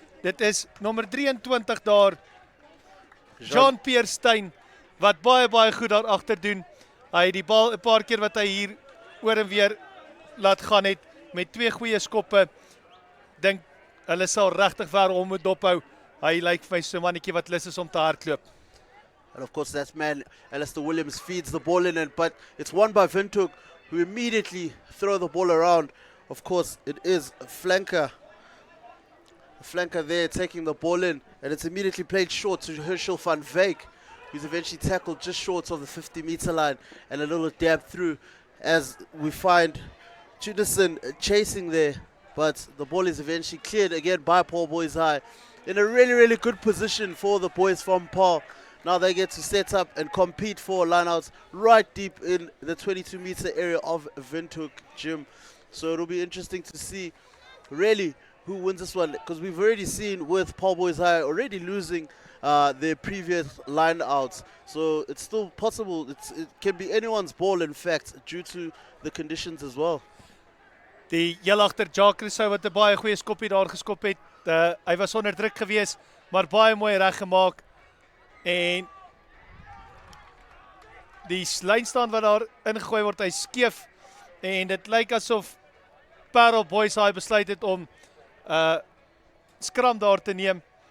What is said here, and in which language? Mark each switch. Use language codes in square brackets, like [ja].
[af] Dit is nommer 23 daar. Jean-Pierre Steyn wat baie goed daar agter doen. Hy het die bal 'n paar keer wat hy hier oor en weer laat gaan het met 2 goeie skoppe. Dink hulle sal regtig ver om moet dophou. Hy lyk vir my so 'n mannetjie wat lus is om te hardloop. [en] And of course that man, Alistair Williams, feeds the ball in, but it's won by Windhoek, who immediately throw the ball around. Of course, it is a flanker there taking the ball in, and it's immediately played short to Herschel van Wyk, who's eventually tackled just short of the 50-meter line, and a little dab through as we find Judison chasing there, but the ball is eventually cleared again by Paarl Boys High in a really good position for the boys from Paarl. Now they get to set up and compete for lineouts right deep in the 22-meter area of Windhoek Gym. So it'll be interesting to see really who wins this one, because we've already seen with Paarl Boys High already losing their previous lineouts. So it's still possible. It can be anyone's ball, in fact, due to the conditions as well. [af] Die heel agter Jacques Rousseau wat 'n baie goeie skoppie daar geskop het. Hy was onder druk gewees, maar baie mooi reggemaak. En die lynstand wat daar ingegooi word, hy skeef, en dit lyk asof Paarl Boys High besluit het om skram daar te neem.